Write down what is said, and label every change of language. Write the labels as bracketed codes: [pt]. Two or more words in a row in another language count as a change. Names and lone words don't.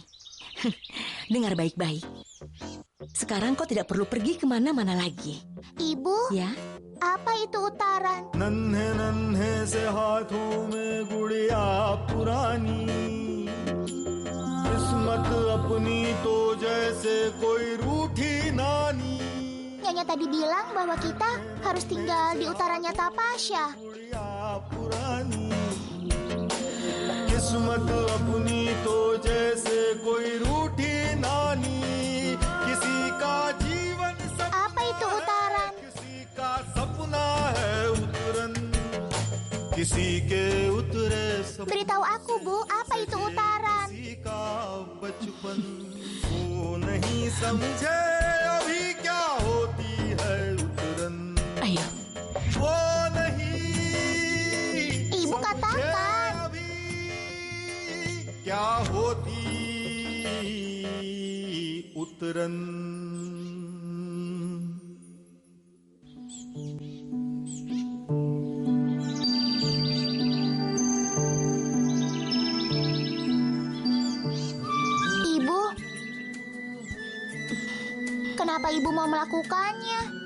[id] Dengar baik-baik. Sekarang kau tidak perlu pergi kemana-mana lagi. Ibu? Ya? Apa itu utaran? [hi] नन्हे से हाथों में गुड़िया पुरानी किस्मत अपनी तो जैसे कोई रूठी नानी. [id] Nyonya tadi bilang bahwa kita harus tinggal di utaranya Tapasya. [hi] किस्मत अपनी तो जैसे कोई रूठी नानी किसी का जीवन [id] Apa itu utaran? [hi] किसी का सपना है उतरन किसी के उतरे [id] Beritahu aku, Bu, apa itu utaran? [hi] किसी का बचपन वो नहीं समझे अभी क्या होती है उतरन. [id] Ayo. [hi] वो नहीं [id] Ibu katakan. [hi] क्या होती उतरन. [id] Ibu, kenapa Ibu mau melakukannya?